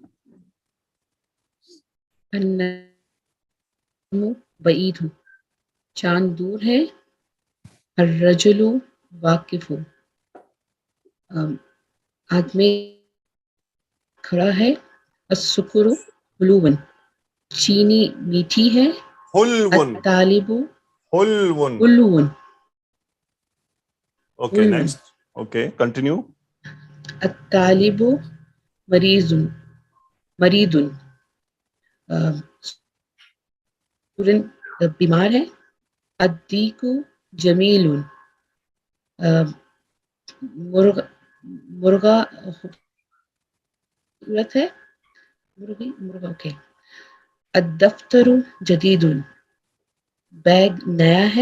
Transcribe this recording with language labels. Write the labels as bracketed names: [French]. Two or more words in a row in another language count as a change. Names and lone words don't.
[Arabic] النجم بعيد, [Hindi] चांद दूर है। [Arabic] الرجل واقف, [Hindi] आदमी खड़ा है। [Arabic] السكر حلو, [Hindi] चीनी मीठी है। [Arabic] हुलवुन, अत्तालिबु हुलवुन। हुलुवन, ओके हुलवुन। [English] Next. OK continue. [Arabic] الطالب مريض، مريض, [Hindi] स्टूडेंट बीमार है। [Arabic] الديك جميل, [Hindi] मुर्गा मुर्गा सूरत है मुर्गा ओके [Arabic] الدفتر جديد [Hindi] बैग नया है